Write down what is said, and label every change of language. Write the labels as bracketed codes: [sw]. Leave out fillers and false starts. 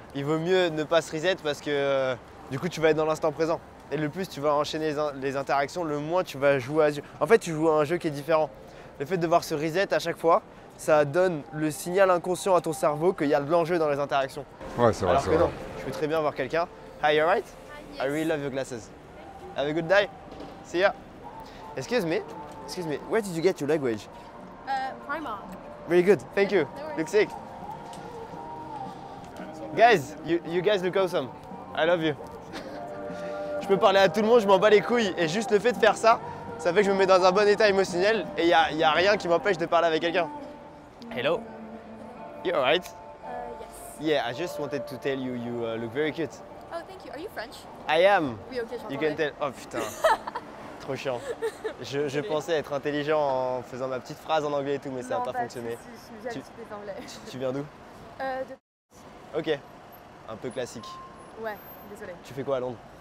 [fr] Il vaut mieux ne pas se reset parce que du coup tu vas être dans l'instant présent. Et le plus tu vas enchaîner les interactions, le moins tu vas jouer à jeu. En fait, tu joues à un jeu qui est différent. Le fait de devoir se reset à chaque fois, ça donne le signal inconscient à ton cerveau qu'il y a de l'enjeu dans les interactions. Ouais, c'est vrai, Alors c'est que vrai. non, je peux très bien voir quelqu'un. [en] Hi, you alright? I really love your glasses. Have a good day. See ya. Excuse me. Where did you get your language? Primark. Really good. Thank you. Look sick. Guys, you guys look awesome. I love you. [fr] Je peux parler à tout le monde, je m'en bats les couilles. Et juste le fait de faire ça, ça fait que je me mets dans un bon état émotionnel et il y a rien qui m'empêche de parler avec quelqu'un. [en] Hello. You alright? Yes. Yeah, I just wanted to tell you, you look very cute. Oh, thank you. Are you French? I am. [fr] Oui, ok, je [en] You can tell. [fr] Oh putain. Trop chiant. Je pensais être intelligent en faisant ma petite phrase en anglais et tout, mais ça n'a pas fonctionné. Si, je suis des anglais. Tu viens d'où? De... Ok. Un peu classique. Ouais, désolée. Tu fais quoi à Londres?